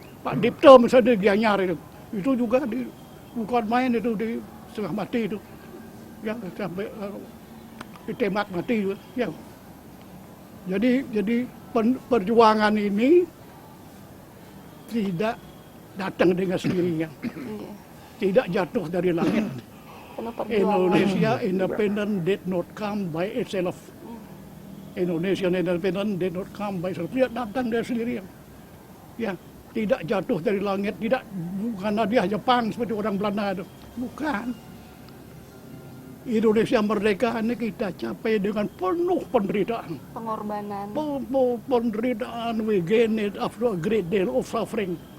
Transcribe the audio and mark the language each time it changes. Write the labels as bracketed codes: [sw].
[id] Pak Dipto misalnya di Gianyar itu juga bukan main itu di setengah mati itu, ya sampai ditembak mati juga. Ya. Jadi perjuangan ini tidak datang dengan sendirinya, tidak jatuh dari langit. [en] Indonesia independent did not come by itself. Indonesia independent did not come by itself. [id] Tidak datang dari sendirian. Ya, tidak jatuh dari langit, bukan hadiah Jepang seperti orang Belanda itu. Bukan. Indonesia merdeka ini kita capai dengan penuh penderitaan. Pengorbanan. Penderitaan, [en] we gain it after a great deal of suffering.